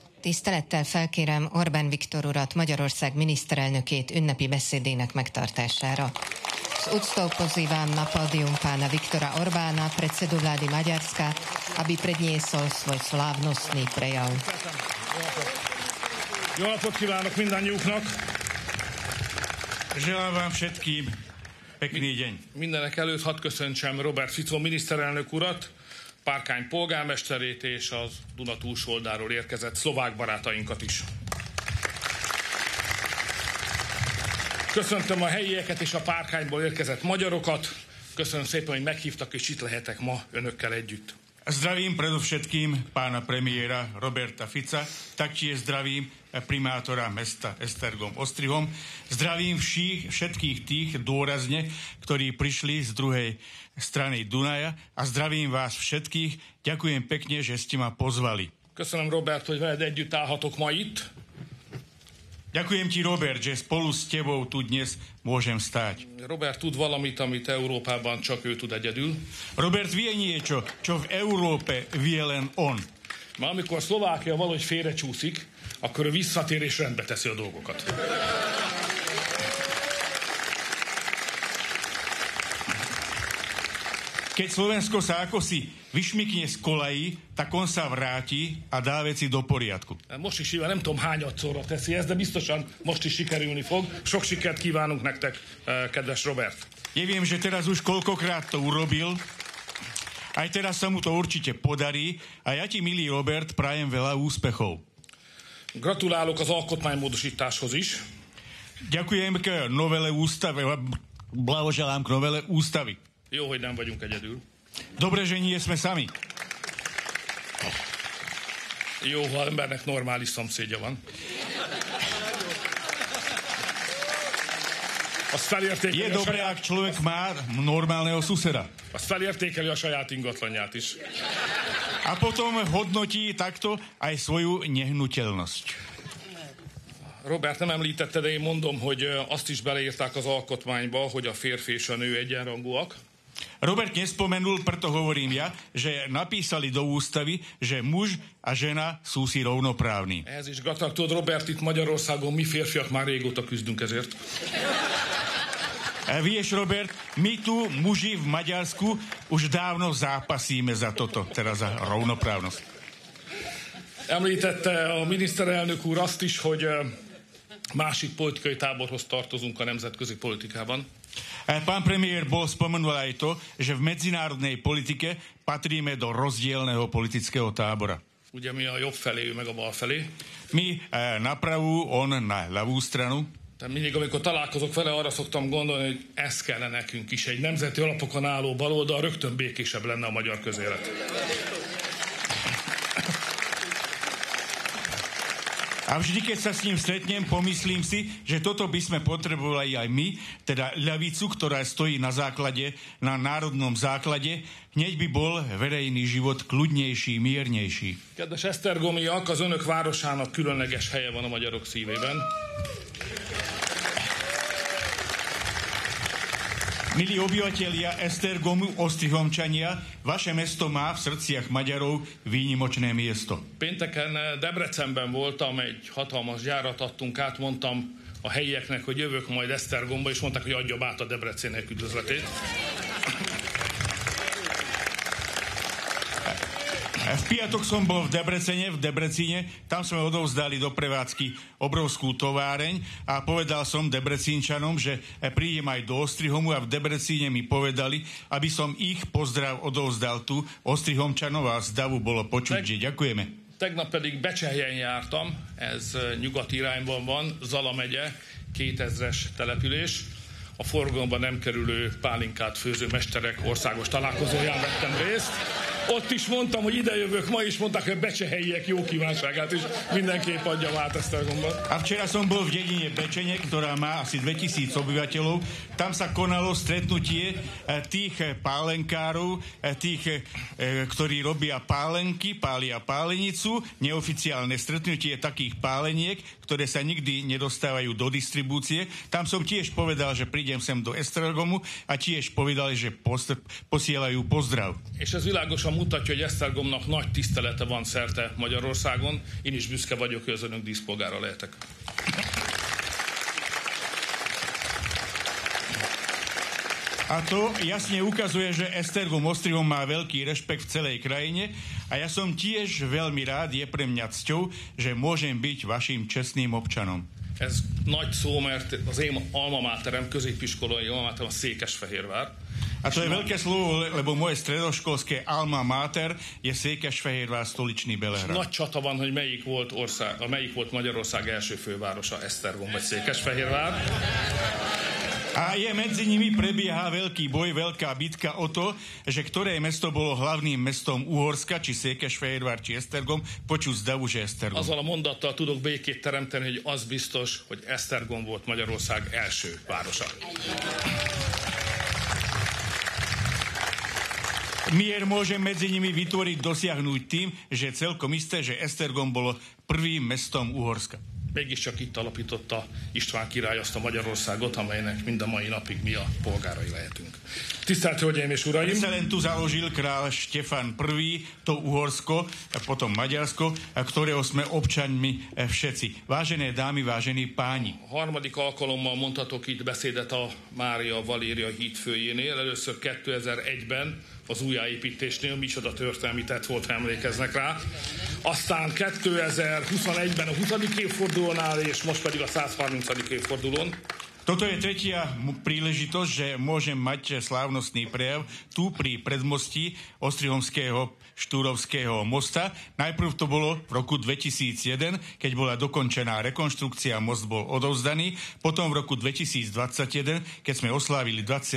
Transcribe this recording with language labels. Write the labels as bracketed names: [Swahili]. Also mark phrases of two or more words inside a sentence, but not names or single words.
[Hungarian] Tisztelettel felkérem Orbán Viktor urat, Magyarország miniszterelnökét ünnepi beszédének megtartására. [Slovak] S úctou pozývam na pódium pána Viktora Orbána, predsedu vlády Maďarska, aby predniesol svoj slávnostný prejav. [Hungarian] Jó napot kívánok mindannyiuknak! [Slovak] Želám vám všetkým pekný deň. [Hungarian] Mindenek előtt hadd köszöntsem Robert Fico miniszterelnök urat, Párkány polgármesterét és az Duna túlsoldáról érkezett szlovák barátainkat is. Köszöntöm a helyieket és a Párkányból érkezett magyarokat. Köszönöm szépen, hogy meghívtak, és itt lehetek ma önökkel együtt. [Slovak] Zdravím predovšetkým pána premiéra Roberta Fica, taktiež zdravím primátora mesta Esztergom Ostrihom. Zdravím všetkých tých dôrazne, ktorí prišli z druhej strany Dunaja a zdravím vás všetkých. Ďakujem pekne, že ste ma pozvali. [Hungarian] Köszönöm, Robert, hogy veled együtt állhatok ma itt. [Slovak] Ďakujem ti, Robert, že spolu s tebou tu dnes môžem stáť. [Hungarian] Robert tud valamit, amit Európában csak ő tud egyedül. [Slovak] Robert vie niečo, čo v Európe vie len on. [Hungarian] Ma amikor Szlovákia valahogy félrecsúszik, akkor ő visszatér és rendbe teszi a dolgokat. [Slovak] Keď Slovensko sa akosi vyšmykne z kolají, tak on sa vráti a dá veci do poriadku. [Hungarian] Most is nem tudom hányadszorra teszi ezt, de biztosan most is sikerülni fog. Sok sikert kívánunk nektek, kedves Robert. [Slovak] Neviem, že teraz už koľkokrát to urobil, aj teraz sa mu to určite podarí a ja ti, milý Robert, prajem veľa úspechov. [Hungarian] Gratulálok az alkotmánymódosításhoz is. [Slovak] Ďakujem k novele ústavy, blahoželám k novele ústavy. [Hungarian] Jó, hogy nem vagyunk egyedül. [Slovak] Dobre, že nie sme sami. [Hungarian] Jó, ha embernek normális szomszédja van. [Slovak] Je dobré, ak človek má normálneho suseda. [Hungarian] Azt felértékeli a saját ingatlanját is. [Slovak] A potom hodnotí takto aj svoju nehnuteľnosť. [Hungarian] Robert, nem említette, de én mondom, hogy azt is beleírták az alkotmányba, hogy a férfi és a nő egyenrangúak. [Slovak] Robert nespomenul, preto hovorím ja, že napísali do ústavy, že muž a žena sú si rovnoprávni. [Hungarian] Ehhez is gratulálok, Robert, itt Magyarországon mi férfiak már régóta küzdünk ezért. [Slovak] Vieš, Robert, my tu, muži v Maďarsku, už dávno zápasíme za toto, teda za rovnoprávnosť. [Hungarian] Említette a miniszterelnök úr azt is, hogy másik politikai táborhoz tartozunk a nemzetközi politikában. [Slovak] Pán premiér bol spomenul aj to, že v medzinárodnej politike patríme do rozdielneho politického tábora. [Hungarian] Ugye mi a jobb felé, ő meg a bal felé. [Slovak] My na pravú, on na ľavú stranu. [Hungarian] Tehát mindig, amikor találkozok vele, arra szoktam gondolni, hogy ez kellene nekünk is. Egy nemzeti alapokon álló baloldal rögtön békésebb lenne a magyar közélet. [Slovak] A vždy, keď sa s ním stretnem, pomyslím si, že toto by sme potrebovali aj my, teda ľavicu, ktorá stojí na základe, na národnom základe, hneď by bol verejný život kľudnejší, miernejší. [Hungarian] Kedves esztergomiak, az önök városának különleges helye van a magyarok szívében. [Slovak] Milí obyvatelia Esztergomu, Ostrihomčania, vaše mesto má v srdciach Maďarov výnimočné miesto. [Hungarian] Pénteken Debrecenben voltam, egy hatalmas gyárat adtunk át, mondtam a helyieknek, hogy jövök majd Esztergomba, és mondták, hogy adjam át a Debreceniek üdvözletét. [Slovak] V piatok som bol v Debrecine, tam sme odovzdali do prevádzky obrovskú továreň a povedal som Debrecínčanom, že prídem aj do Ostrihomu a v Debrecíne mi povedali, aby som ich pozdrav odovzdal tu Ostrihomčanov a z davu bolo počuť, že ďakujeme. [Hungarian] Tegnap pedig Becsehyen jártam, ez nyugati irányban van, Zala megye, 2000-es település. A forgalomban nem kerülő pálinkát főző mesterek országos találkozóján vettem részt. Ott is mondtam, hogy idejövök ma, is mondták, hogy becsehelyiek jó kívánságát is mindenképp adjam át Esztergomban. [Slovak] A včera som bol v dedine Bečene, ktorá má asi 2000 obyvateľov. Tam sa konalo stretnutie tých pálenkárov, tých, ktorí robia pálenky, pália pálenicu, neoficiálne stretnutie takých páleniek, ktoré sa nikdy nedostávajú do distribúcie. Tam som tiež povedal, že prídem sem do Esztergomu a tiež povedali, že posielajú pozdrav. [Hungarian] És ez világosan mutatja, hogy Esztergomnak nagy tisztelete van szerte Magyarországon. Én is büszke vagyok, hogy az önök díszpolgára lehetek. [Slovak] A to jasne ukazuje, že Esztergom Ostrihom má veľký rešpekt v celej krajine a ja som tiež veľmi rád, je pre mňa cťou, že môžem byť vašim čestným občanom. [Hungarian] Ez nagy szó, mert az én [Latin] alma máterem, [Hungarian] középiskolai [Latin] alma máterem [Hungarian] a Székesfehérvár. [Slovak] A to je veľké slovo, lebo moje stredoškolské [Latin] alma mater [Slovak] je Székesfehérvár, stoličný Belehrad. [Hungarian] Nagy csata van, hogy melyik volt Magyarország első fővárosa, Esztergom vagy Székesfehérvár. [Slovak] A medzi nimi prebieha veľký boj, veľká bitka o to, že ktoré mesto bolo hlavným mestom Uhorska, či Székesfehérvár, či Esztergom, počuť zdavu, že Esztergom. [Hungarian] Azzal a mondattal tudok békét teremteni, hogy az biztos, hogy Esztergom volt Magyarország első városa. [Slovak] Mier môže medzi nimi vytvoriť, dosiahnuť tým, že celkom isté, že Esztergom bolo prvým mestom Uhorska. [Hungarian] Mégiscsak itt alapította István király azt a Magyarországot, amelynek mind a mai napig mi a polgárai lehetünk. Tisztelt Hölgyeim és Uraim! [Slovak] Len tu založil král Štefan I. to Uhorsko, a potom Maďarsko, ktorého sme občanmi všetci. Vážené dámy, vážení páni. [Hungarian] A harmadik alkalommal mondhatok itt beszédet a Mária Valéria híd főjénél. Először 2001-ben az újjáépítésnél, micsoda történelmi tett volt, emlékeznek rá. Aztán 2021-ben a 20. évfordulónál, és most pedig a 130. évfordulón. [Slovak] Toto je tretia príležitosť, že môžem mať slávnostný prejav tu pri predmostí Ostrihomského Štúrovského mosta. Najprv to bolo v roku 2001, keď bola dokončená rekonštrukcia, most bol odovzdaný. Potom v roku 2021, keď sme oslávili 20.